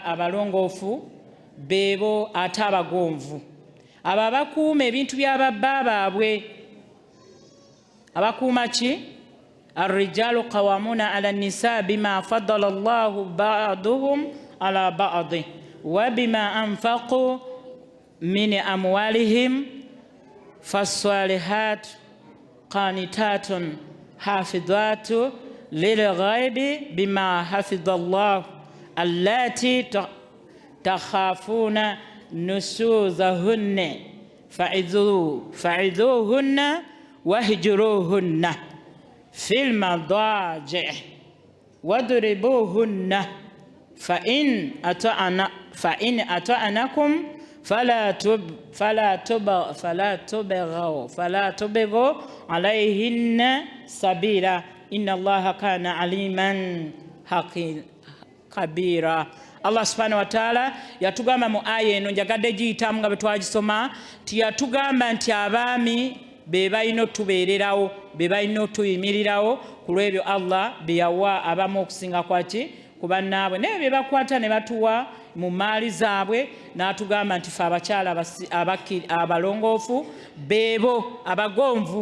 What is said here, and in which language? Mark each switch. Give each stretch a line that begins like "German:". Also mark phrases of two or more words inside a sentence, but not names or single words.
Ganda: abalongoofu beebo ate abagonvu abo abakuuma ebintu by'ababba baabwe abakuuma ki
Arabic: الرجال قوامون على النساء بما فضل الله بعضهم على بعض وبما أنفقوا من أموالهم فالصالحات قانتات حافظات للغيب بما حفظ الله اللاتي تخافون نشوزهن فعظوهن واهجروهن في المضاجع واضربوهن فإن أطعنكم فلا تبغوا عليهن سبيلا إن الله كان عليما كبيرا.
Ganda: Allah
Arabic: سبحانه وتعالى
Ganda: yatugamba mu aya eno njagadde giyitamu nga bwe twagisoma tiyatugamba nti abaami be balina otubeererawo be balina otuyimirirawo ku lw'ebyo Allah bye yawa abamu okusinga kwaki ku bannaabwe naye bye bakwata ne batuwa mu maali zaabwe n'atugamba nti fe abakyala abalongoofu beebo abagonvu.